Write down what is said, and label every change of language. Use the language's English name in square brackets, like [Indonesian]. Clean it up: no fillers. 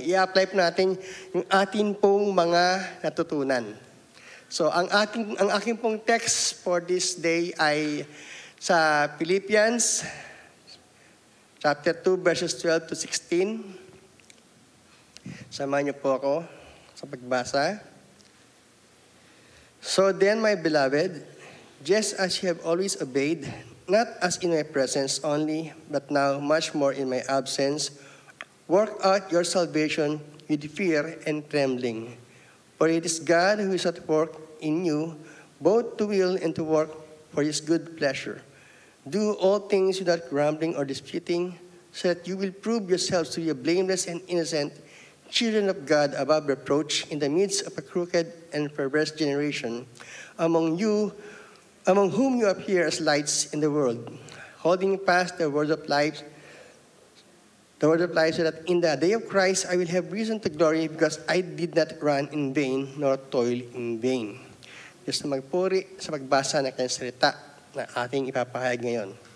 [Filipino] I-apply po natin yung ating pong mga natutunan. So, ang aking pong text [English] for this day [Filipino] ay sa Philippians chapter 2 verses 12 to 16. Samahan niyo po ako sa pagbasa. [English] So then, my beloved, just as you have always obeyed, not as in my presence only, but now much more in my absence, work out your salvation with fear and trembling. For it is God who is at work in you, both to will and to work for his good pleasure. Do all things without grumbling or disputing, so that you will prove yourselves to be blameless and innocent, children of God above reproach, in the midst of a crooked and perverse generation, among whom you appear as lights in the world, holding fast the word of life, so that in the day of Christ I will have reason to glory, because I did not run in vain, nor toil in vain. [Filipino] Diyos na magpuri sa pagbasa ng kanyang salita na ating ipapahayag ngayon.